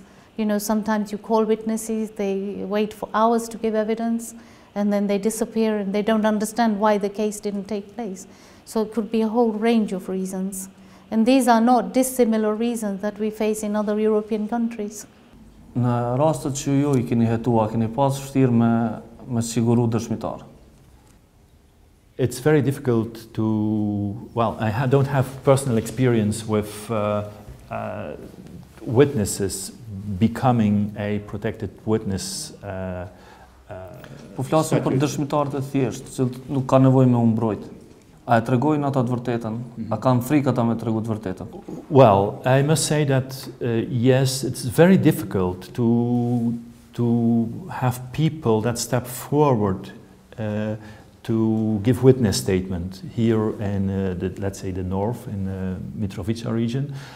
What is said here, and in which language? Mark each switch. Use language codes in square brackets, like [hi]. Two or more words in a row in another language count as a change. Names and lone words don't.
[en] You know, sometimes you call witnesses, they wait for hours to give evidence, and then they disappear and they don't understand why the case didn't take place. So it could be a whole range of reasons. And these are not dissimilar reasons that we face in other European countries. [sq] Në rastet që ju I keni hetua, keni pas vështirë me siguru dëshmitar? [en] It's very difficult to, well, I don't have personal experience with witnesses becoming a protected witness. [sq] Po flasim për dëshmitarët e thjeshtë, që nuk ka nevojë me u mbrojt. A e tregojnë ata të vërtetën? A kanë frikë ata me tregu të vërtetën? [en] Well, I must say that yes, it's very difficult to have people that step forward to give witness statement here in let's say the north, in the Mitrovica region.